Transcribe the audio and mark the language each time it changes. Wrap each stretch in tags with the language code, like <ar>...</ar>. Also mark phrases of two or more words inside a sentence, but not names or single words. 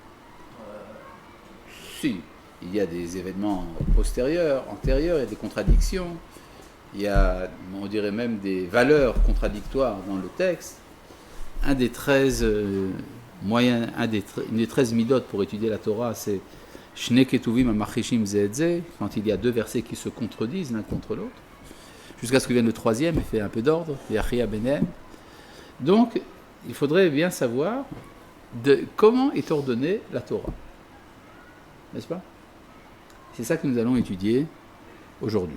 <fr>Si, il y a des événements postérieurs, antérieurs, il y a des contradictions, il y a, on dirait même des valeurs contradictoires dans le texte. Un des 13 moyens, une des 13 midotes pour étudier la Torah, c'est</fr> <he>שני כתובים המכחישים זה את זה,</he> <fr>quand il y a 2 versets qui se contredisent l'un contre l'autre, jusqu'à ce que vienne le 3e et fait un peu d'ordre,</fr> <he>יכריע ביניהם.</he> <fr>Donc, il faudrait bien savoir de comment est ordonnée la Torah. N'est-ce pas? C'est ça que nous allons étudier aujourd'hui.</fr>